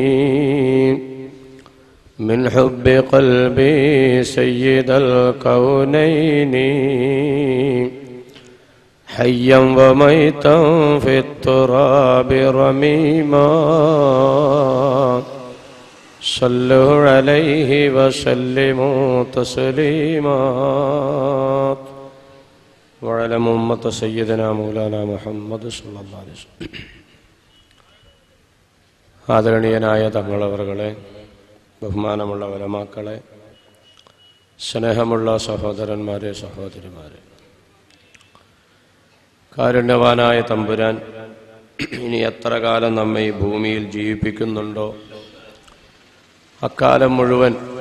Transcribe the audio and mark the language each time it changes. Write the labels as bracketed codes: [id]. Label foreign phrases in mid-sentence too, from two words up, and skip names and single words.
[ar] من حب قلبي سيد الكونين حيا وميتا في التراب رميما صلوا عليه وسلموا تسليما وعلى أمة سيدنا مولانا محمد صلى الله عليه وسلم. [ml] ആദരണീയനായ തങ്ങളവറുകളെ, ബഹുമാനമുള്ള ഉലമാക്കളെ, സ്നേഹമുള്ള സഹോദരന്മാരെ, സഹോദരിമാരെ, കാരുണ്യവാനായ തമ്പുരാൻ ഇനി എത്ര കാലം നമ്മെ ഈ ഭൂമിയിൽ ജീവിപ്പിക്കുന്നുണ്ടോ അക്കാലം മുഴുവൻ